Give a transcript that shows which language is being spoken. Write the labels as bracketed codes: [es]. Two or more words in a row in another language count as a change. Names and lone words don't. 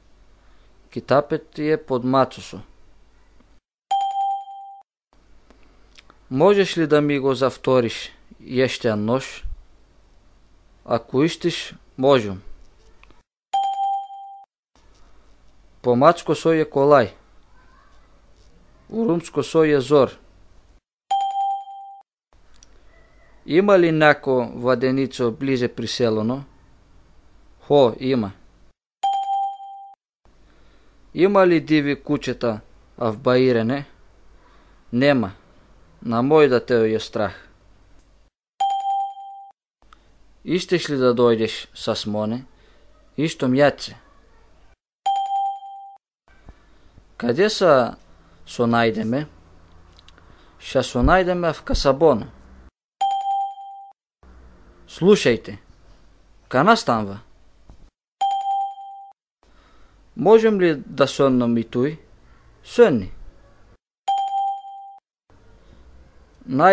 [bg] Китапът е под мацусо. Можеш ли да ми го завториш ještě нож? Ако искаш, можем. По мачко со е колай. У румско со е зор. Има ли няко ваденицо ближе при селоно? Хо, има. Има ли диви кучета в Баирене? Нема. На мой да те е страх. Искаш ли да дойдеш с моне? Ищом яйце. Къде са со найдеме? Ша со найдеме в Касабона. Слушайте, кана станва? Можем ли да соннам и той? Сонни. Найдахме то.